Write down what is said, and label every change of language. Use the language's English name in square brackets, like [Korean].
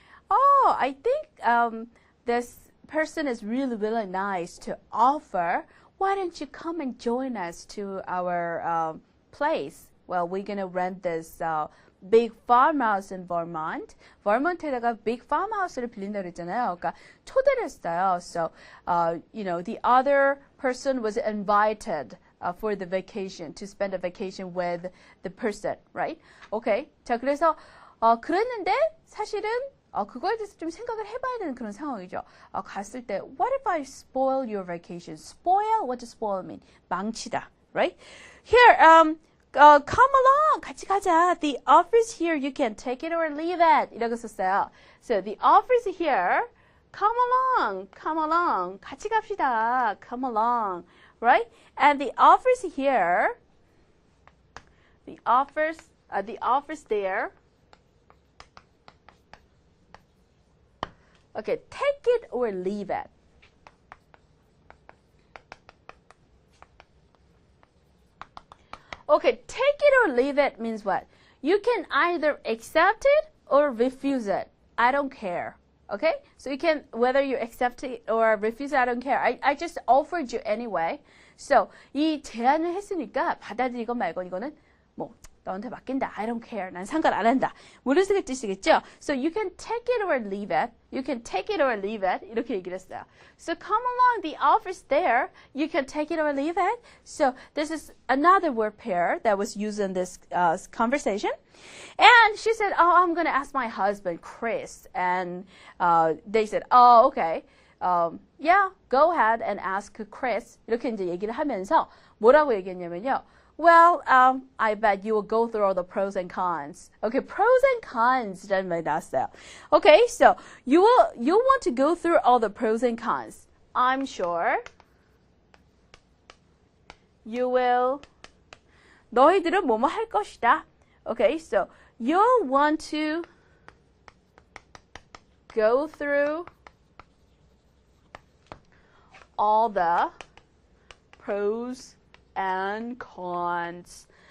[English] Oh, I think this person is really, really nice to offer. Why don't you come and join us to our place? Well, we're going to rent this big farmhouse in Vermont. [Korean] Vermont에다가 big farmhouse를 빌린다고 그랬잖아요. 그러니까 초대를 했어요. [English] So, the other person was invited for the vacation, to spend a vacation with the person, right? Okay. [Korean] 자, 그래서 그랬는데 사실은 그거에 대해서 좀 생각을 해봐야 되는 그런 상황이죠. 갔을 때, [English] what if I spoil your vacation? Spoil? What does spoil mean? [Korean] 망치다, [English] right? Here, come along, [Korean] 같이 가자. [English] The offer's here, you can take it or leave it. [Korean] 이라고 썼어요. [English] So, the offer's here, come along, [Korean] 같이 갑시다, [English] come along, right? And the offer's here, the offer's there. Okay, take it or leave it. Okay, take it or leave it means what? You can either accept it or refuse it. I don't care. Okay? So you can, whether you accept it or refuse it, I don't care. I just offered you anyway. [Korean] So, 이 제안을 했으니까 받아들이건 말건 이거는 뭐 너한테 맡긴다. [English] I don't care. [Korean] 난 상관 안 한다. 무슨 뜻이겠죠? [English] So you can take it or leave it. You can take it or leave it. [Korean] 이렇게 얘기를 했어요. [English] So come along. The offer's there. You can take it or leave it. So this is another word pair that was used in this conversation. And she said, oh, I'm going to ask my husband, Chris. And they said, oh, okay. Yeah, go ahead and ask Chris. [Korean] 이렇게 이제 얘기를 하면서 뭐라고 얘기했냐면요. [English] Well, I bet you will go through all the pros and cons. Okay, pros and cons라는 말이 나왔어요. Okay, so you want to go through all the pros and cons. I'm sure you will. [Korean] 너희들은 뭐뭐 할 것이다. [English] Okay, so you'll want to go through all the pros and cons.